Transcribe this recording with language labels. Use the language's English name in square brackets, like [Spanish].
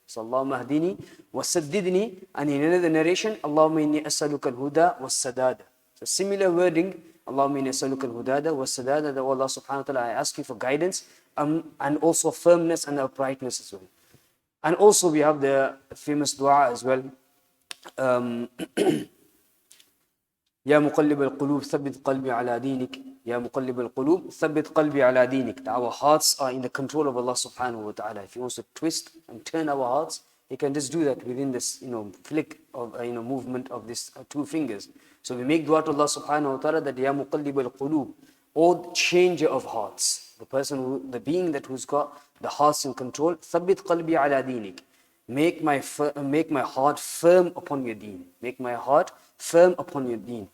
[English] So [Arabic] Allahumma hdini wa saddidni, [English] and in another narration, [Arabic] Allahumma inni as'aluka al-huda wa sadada. [English] So similar wording, [Arabic] Allahumma inni as'aluka al-hudada wa sadada, [English] that Allah subhanahu wa ta'ala, I ask you for guidance and also firmness and uprightness as well. And also we have the famous dua as well. [Arabic] يا مقلب القلوب ثبت قلبي على دينك يا مقلب القلوب ثبت قلبي على دينك. [English] Our hearts are in the control of Allah subhanahu wa ta'ala. If He wants to twist and turn our hearts, He can just do that within this flick of movement of these two fingers. So we make dua to Allah subhanahu wa ta'ala that [Arabic] Ya muqallib al-qulub, [English] or changer of hearts, the being that who's got the hearts in control, [Arabic] thabbit qalbi ala dinik, [English] make my heart firm upon your deen, make my heart firm upon your deen.